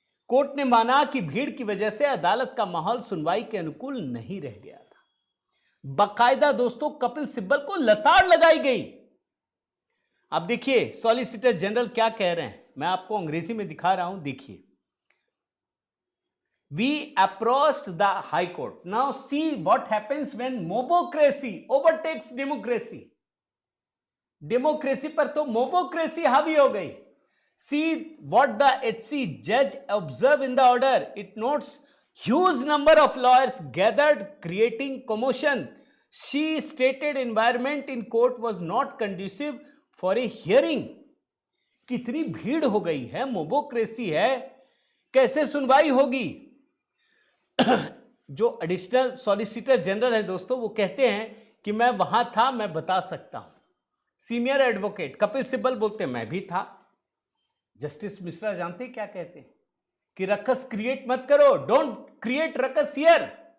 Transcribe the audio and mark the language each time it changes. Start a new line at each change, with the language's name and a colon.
Hindi: Court ने माना कि भीड़ की वजह से अदालत का माहौल सुनवाई के अनुकूल नहीं रह गया था। बाकायदा दोस्तों कपिल सिब्बल को लताड़ लगाई गई। अब देखिए सॉलिसिटर जनरल क्या कह रहे हैं, मैं आपको अंग्रेजी में दिखा रहा हूं, देखिए।
English: We approached the High Court. Now see what happens when mobocracy overtakes democracy.
Hindi: Democracy पर तो मोबोक्रेसी हावी हो गई।
English: See what the HC judge observed in the order. It notes huge number of lawyers gathered, creating commotion. She stated environment in court was not conducive for a hearing.
Hindi: कितनी भीड़ हो गई है, मोबोक्रेसी है, कैसे सुनवाई होगी? जो एडिशनल सॉलिसिटर जनरल है दोस्तों, वो कहते हैं कि मैं वहां था, मैं बता सकता हूं। सीनियर एडवोकेट कपिल सिब्बल बोलते हैं मैं भी था। जस्टिस मिश्रा जानते क्या कहते हैं कि रकस क्रिएट मत करो,
English: Don't create ruckus here.